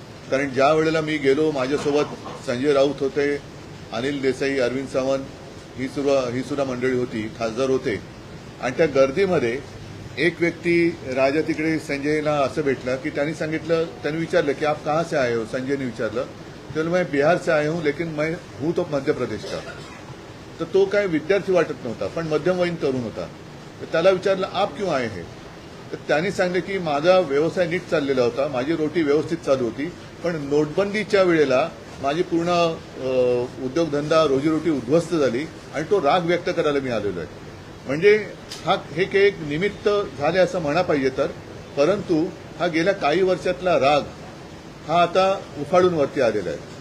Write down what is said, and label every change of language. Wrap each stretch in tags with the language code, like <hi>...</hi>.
<mr>कारण ज्या वेळेला मी गेलो माझ्यासोबत संजय राऊत होते, अनिल देसाई, अरविंद सावंत ही सुद्धा मंडळी होती, खासदार होते. आणि त्या गर्दीमध्ये एक व्यक्ती राजा तिकडे संजयला असं भेटला की त्यांनी विचारलं की</mr> <hi>आप कहाँ से आए हो.</hi> <mr>संजयने विचारलं तर</mr> <hi>मैं बिहार से आया हूं लेकिन मैं हूं तो मध्य प्रदेश का.</hi> <mr>तर तो काय विद्यार्थी वाटत नव्हता पण मध्यमवयीन तरुण होता. तर त्याला विचारलं</mr> <hi>आप क्यों आए हैं.</hi> <mr>तर त्यांनी सांगितलं की माझा व्यवसाय नीट चाललेला होता, माझी रोटी व्यवस्थित चालू होती, पण नोटबंदीच्या वेळेला माझी पूर्ण उद्योगधंदा रोजीरोटी उद्ध्वस्त झाली आणि तो राग व्यक्त करायला मी आलेलो आहे. म्हणजे हे एक निमित्त झाले असं म्हणा पाहिजे तर, परंतु हा गेल्या काही वर्षातला राग हा आता उफाळून वरती आलेला आहे.</mr>